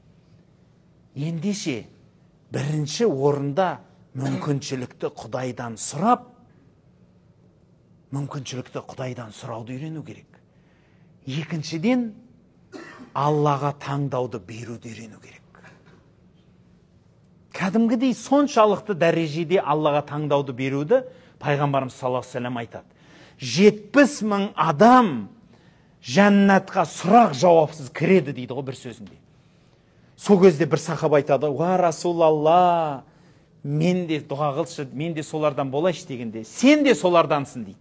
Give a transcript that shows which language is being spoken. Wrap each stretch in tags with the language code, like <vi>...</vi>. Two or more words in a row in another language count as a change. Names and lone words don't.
<kk>Ендеше бірінші орында мүмкіншілікті Құдайдан сұрап, мүмкіншілікті Құдайдан сұрауды үйрену керек. Екіншіден, Аллаға таңдауды беруді үйрену керек. Кәдімгідей соншалықты дәрежеде Аллаға таңдауды беруді пайғамбарымыз</kk> <ar>صلى الله عليه وسلم</ar> <kk>айтады. 70 000 адам жәннатқа сұрақ жауапсыз кіреді дейді ғой бір сөзінде. Сол кезде бір сахаба айтады:</kk> <ar>"يا رسول الله,</ar> <kk>мен де дұға қылшы, мен де солардан болайшы" дегенде, "Сен де солардансың" дейді.</kk>